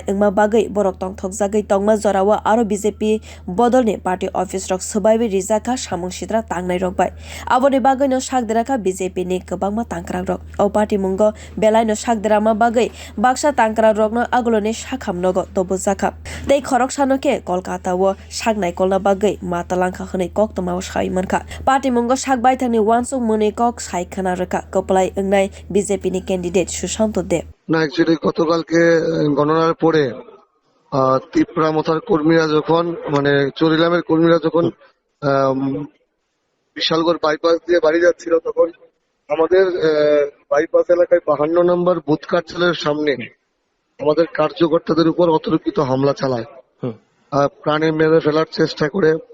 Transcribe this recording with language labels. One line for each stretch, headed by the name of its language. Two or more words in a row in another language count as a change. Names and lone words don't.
Kok Borok: Angma bagai borok tong thokjagai tongma jorawa aro BJP Bodolni party office rok subaibi rijaka samung sidra tangnai rokbai aboni bagai no sakderaka BJP ni kwbangma tangkra rok o Patimung belai no sakderama bagai baksa tangkra rok no agoloni sakhamnogo tobujaka tei khorok sanoke Kolkata o saknai kolna bagai matalangkha hwnai koktoma saimankha Patimung sakbai thangni wansuk muni kok saikana reka Kapalai Angnai BJP ni candidate Shushanto Deb
Bangla: না অ্যাকচুয়ালি গতকালকে গণনার পরে ত্রিপুরা মথার কর্মীরা যখন মানে চরিলামের কর্মীরা যখন বিশালগড় বাইপাস দিয়ে বাড়ি যাচ্ছিল তখন আমাদের বাইপাস এলাকায় 52 নম্বর বুথ কার্যালয়ের সামনে আমাদের কার্যকর্তাদের উপর অতর্কিত হামলা চালায় প্রাণে মেরে ফেলার চেষ্টা করে